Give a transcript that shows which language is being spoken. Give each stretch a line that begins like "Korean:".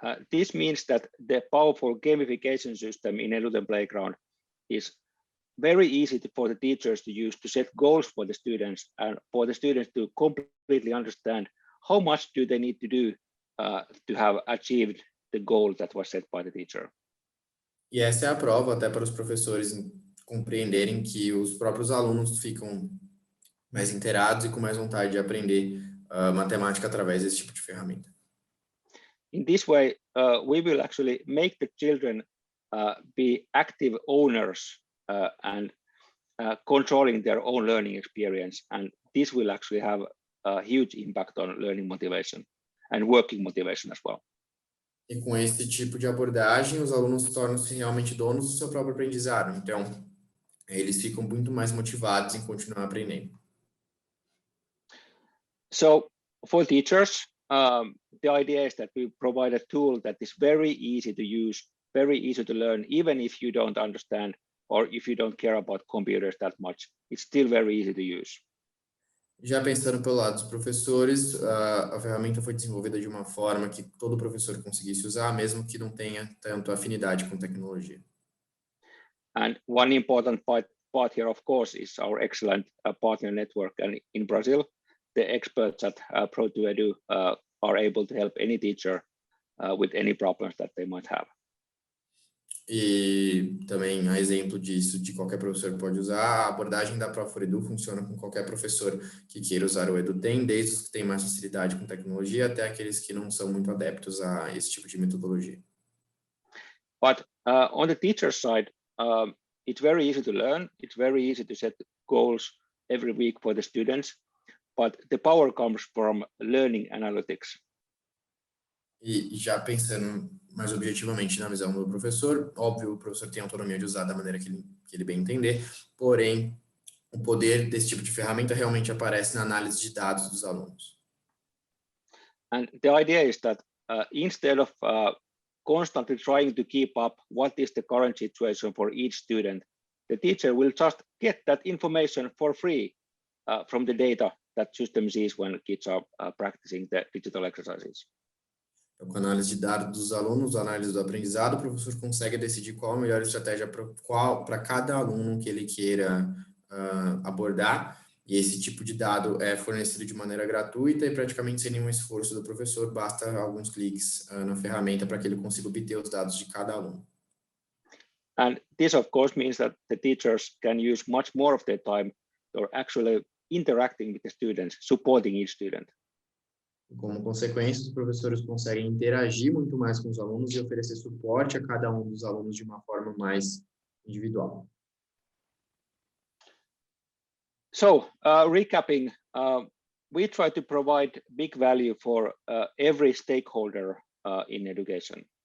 English: This means that the powerful gamification system in EduTem Playground is very easy for the teachers to use to set goals for the students and for the students to completely understand how much do they need to do to have achieved the goal that was set by the teacher.
Portuguese: E essa é a prova até para os professores compreenderem que os próprios alunos ficam mais inteirados e com mais vontade de aprender matemática através desse tipo de ferramenta.
English: In this way, we will actually make the children be active owners and controlling their own learning experience, and this will actually have a huge impact on learning motivation and working motivation as well.
Portuguese: E com esse tipo de abordagem, os alunos tornam-se realmente donos do seu próprio aprendizado. Então, eles ficam muito mais motivados em continuar aprendendo.
English: So, for teachers, the idea is that we provide a tool that is very easy to use, very easy to learn, even if you don't understand or if you don't care about computers that much. It's still very easy to use.
Portuguese: Já pensando pelo lado dos professores, a ferramenta foi desenvolvida de uma forma que todo professor conseguisse usar, mesmo que não tenha tanto afinidade com tecnologia.
English: And one important part here, of course, is our excellent partner network. And in Brazil, the experts at Pro2Edu are able to help any teacher with any problems that they might have.
Portuguese: E também, a exemplo disso, de qualquer professor pode usar, a abordagem da Pro4Edu funciona com qualquer professor que queira usar o EduTem, desde os que têm mais facilidade com tecnologia até aqueles que não são muito adeptos a esse tipo de metodologia.
English: But on the teacher side, it's very easy to learn. It's very easy to set goals every week for the students, but the power comes from learning analytics.
Portuguese: E já pensando mais objetivamente na visão do professor, óbvio, o professor tem autonomia de usar da maneira que ele bem entender, porém, o poder desse tipo de ferramenta realmente aparece na análise de dados dos alunos.
English: And the idea is that instead of constantly trying to keep up what is the current situation for each student, the teacher will just get that information for free from the data that system sees when kids are practicing the digital exercises.
Portuguese: Então, com a análise de dados dos alunos, a análise do aprendizado, o professor consegue decidir qual a melhor estratégia para cada aluno que ele queira abordar, E esse tipo de dado é fornecido de maneira gratuita e praticamente sem nenhum esforço do professor, basta alguns cliques na ferramenta para que ele consiga obter os dados de cada aluno.
English: And this, of course, means that the teachers can use much more of their time or actually interacting with the students, supporting each student.
Portuguese: Como consequência, os professores conseguem interagir muito mais com os alunos e oferecer suporte a cada um dos alunos de uma forma mais individual.
English: So, recapping, we try to provide big value for every stakeholder in education.